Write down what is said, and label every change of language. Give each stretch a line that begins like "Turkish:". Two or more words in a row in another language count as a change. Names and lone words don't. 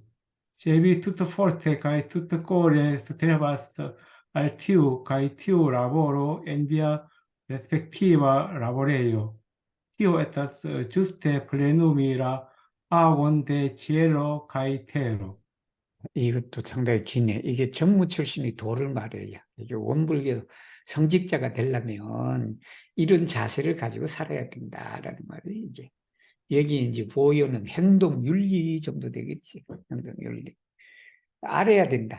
Esperanto: Se vi tutforte kaj tutkore strebas al tiu kaj tiu laboro en via respektiva laborejo, tio estas ĝuste plenumi la agon de cielo kaj tero.
Korean: 이것도 상당히 기네. 이게 전무 출신이 도를 말해요. 이게 원불교 성직자가 되려면 이런 자세를 가지고 살아야 된다라는 말이에요. 이게 여기 이제 보여는 행동 윤리 정도 되겠지. 행동 윤리. 알아야 된다.